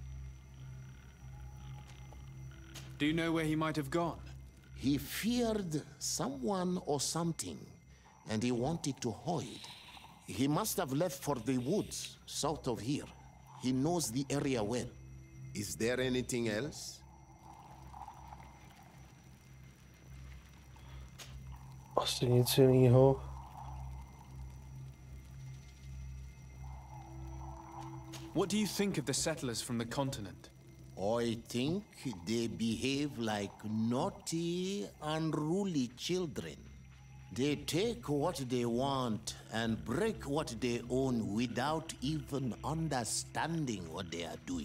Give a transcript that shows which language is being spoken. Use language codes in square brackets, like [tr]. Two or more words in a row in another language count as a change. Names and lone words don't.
[en] Do you know where he might have gone? He feared someone or something, and he wanted to hide. He must have left for the woods, south of here. He knows the area well. Is there anything else? [cs] Asi nic jiného. [en] What do you think of the settlers from the continent? I think they behave like naughty, unruly children. They take what they want and break what they own without even understanding what they are doing.